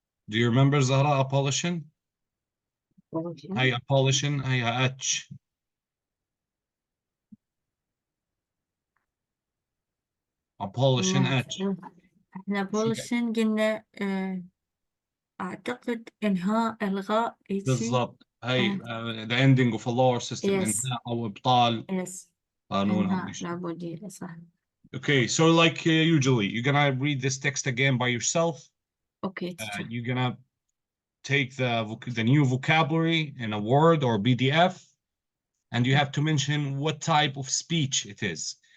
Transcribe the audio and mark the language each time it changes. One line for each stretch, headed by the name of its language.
English: Do you remember Zahra abolition?
Arabic: هي abolition هي اتش. abolition اتش. احنا abolition قلنا اعتقد انهاء الغاء بالضبط هي
English: the ending of a law system.
Arabic: انهاء او ابطال
English: yes.
Arabic: قانون او انهاء شيء. العبودية صح.
English: Okay, so like usually, you're gonna read this text again by yourself. Okay, teacher. You're gonna take the new vocabulary in a Word or PDF, and you have to mention what type of speech it is.